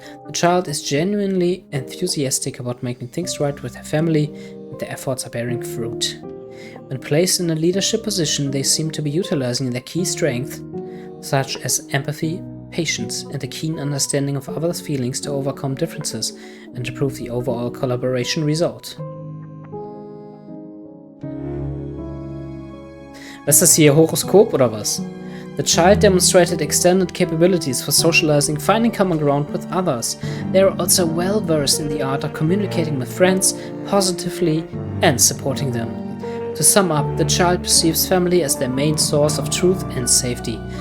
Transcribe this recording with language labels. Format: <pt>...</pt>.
<en>The child is genuinely enthusiastic about making things right with their family, and their efforts are bearing fruit. When placed in a leadership position, they seem to be utilizing their key strengths, such as empathy, patience, and a keen understanding of others' feelings to overcome differences and improve the overall collaboration result.</en> <de>Was ist das hier, Horoskop oder was?</de> <en>The child demonstrated extended capabilities for socializing, finding common ground with others. They are also well versed in the art of communicating with friends positively and supporting them. To sum up, the child perceives family as their main source of truth and safety.</en>